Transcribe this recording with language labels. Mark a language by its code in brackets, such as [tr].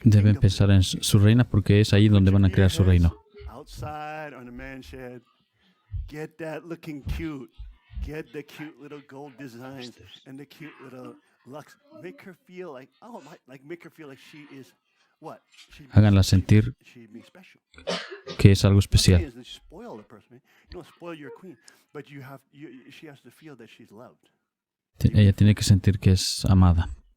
[es] Deben pensar en su reina porque es ahí donde van a crear su reino. [en] Outside on the man shed, get that looking cute. Get the cute little gold designs and the cute little lux. Make her feel like, make her feel like she is what? [es] Háganla sentir que es algo especial. [en] You don't spoil your queen, but she has to feel that she's loved. [es] Ella tiene que sentir que es amada.